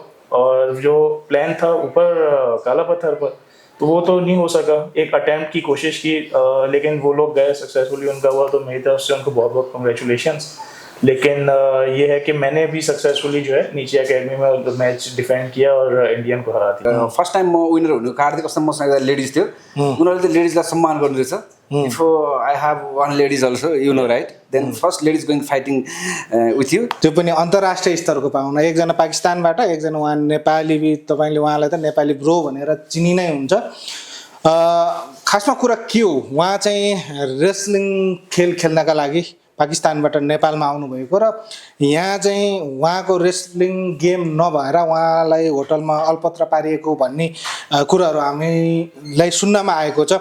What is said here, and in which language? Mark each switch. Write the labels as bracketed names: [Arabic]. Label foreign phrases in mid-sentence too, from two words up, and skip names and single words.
[Hindi] और जो प्लान था ऊपर काला पत्थर पर, तो वो तो नहीं हो सका. एक अटेम्प्ट की कोशिश की, लेकिन वो लोग गए, सक्सेसफुली उनका हुआ. तो मेरी तरफ से उनको बहुत बहुत कंग्रेचुलेशंस. लेकिन ये है कि मैंने भी सक्सेसफुली जो है नीचे एकेडमी में [English] match defend [Hindi] किया और इंडियन को हरा दिया. [English] first time [Nepali] म विनर हुनु कार्तिक कस्तो मसँग एउटा लेडिज थियो. उनीहरूले त लेडिजलाई सम्मान गर्नु रहेछ. [English] If I have one ladies also, you know right, then first ladies going fighting with you. [Nepali] त्यो पनि अन्तर्राष्ट्रिय स्तरको पाउन. एकजना पाकिस्तानबाट, एकजना उहाँ नेपाली. तपाईँले उहाँलाई त नेपाली ब्रो भनेर चिनि नै हुन्छ. खासमा कुरा के हो, उहाँ चाहिँ रेस्लिङ खेल खेल्नका लागि पाकिस्तानबाट नेपालमा आउनुभएको, र यहाँ चाहिँ उहाँको [English] wrestling game [Nepali] नभएर उहाँलाई होटलमा अलपत्र पारिएको भन्ने कुराहरू हामीलाई सुन्नमा आएको छ.